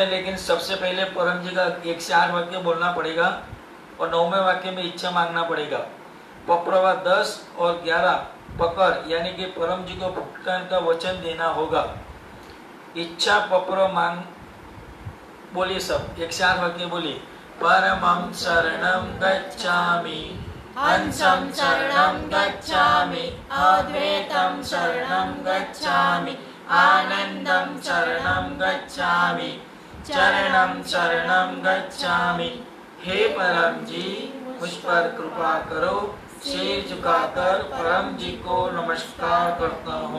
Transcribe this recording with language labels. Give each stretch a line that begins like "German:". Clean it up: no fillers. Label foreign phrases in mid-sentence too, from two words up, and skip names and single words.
Hindi: लेकिन सबसे पहले परम जी का 1 से 8 वाक्य बोलना पड़ेगा, और 9वें वाक्य में इच्छा मांगना पड़ेगा। पप्रवा 10 और 11 पकड़, यानी कि परम जी को भुगतान का वचन देना होगा। इच्छा पप्र मांग बोलिए सब, 1 से 8 वाक्य बोलिए।
Sanskrit: परमं शरणं गच्छामि, हंसं शरणं गच्छामि, अद्वैतं शरणं गच्छामि, आनंदं शरणं गच्छामि, चरणं शरणं गच्छामि।
Hindi: हे परम जी, मुझ पर कृपा करो, सिर झुकाकर परम जी को नमस्कार करता हूँ।